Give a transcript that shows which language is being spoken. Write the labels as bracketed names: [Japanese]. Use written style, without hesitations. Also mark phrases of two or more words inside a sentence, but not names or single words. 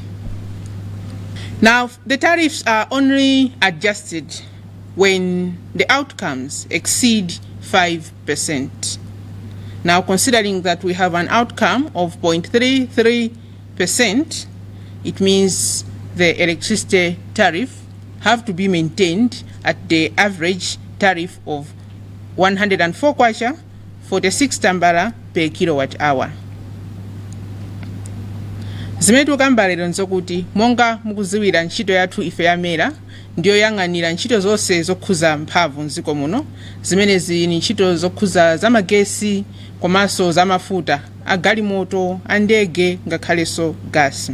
[English] Now, the tariffs are only adjusted when the outcomes exceed 5%. Now, considering that we have an outcome of 0.33%, it means the electricity tariff have to be maintained at the average tariff of 104 kwacha, 46 tambala per kilowatt hour. [Nyanja] Zimene tukamba lero nzokuti monga mukuziwira ntchito yathu ife ya Mera ndiyo yang'anira ntchito zonse zokhuza mphamvu mdziko muno, zimene zili ntchito zokhuza zamagesi komanso zamafuta, agalimoto, andege ngakhalenso gasi.